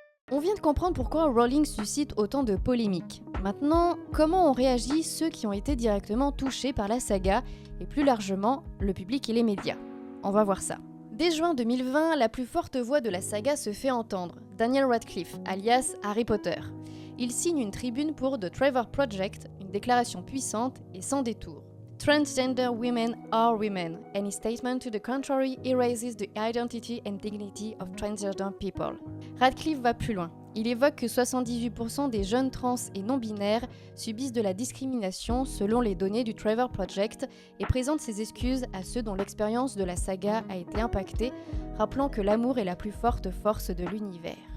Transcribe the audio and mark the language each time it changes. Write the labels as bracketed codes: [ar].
[fr] On vient de comprendre pourquoi Rowling suscite autant de polémiques. Maintenant, comment ont réagi ceux qui ont été directement touchés par la saga, et plus largement, le public et les médias? On va voir ça. Dès juin 2020, la plus forte voix de la saga se fait entendre, Daniel Radcliffe, alias Harry Potter. Il signe une tribune pour The Trevor Project, une déclaration puissante et sans détour. [en] Transgender women are women. Any statement to the contrary erases the identity and dignity of transgender people. [fr] Radcliffe va plus loin. Il évoque que 78% des jeunes trans et non-binaires subissent de la discrimination selon les données du Trevor Project et présente ses excuses à ceux dont l'expérience de la saga a été impactée, rappelant que l'amour est la plus forte force de l'univers.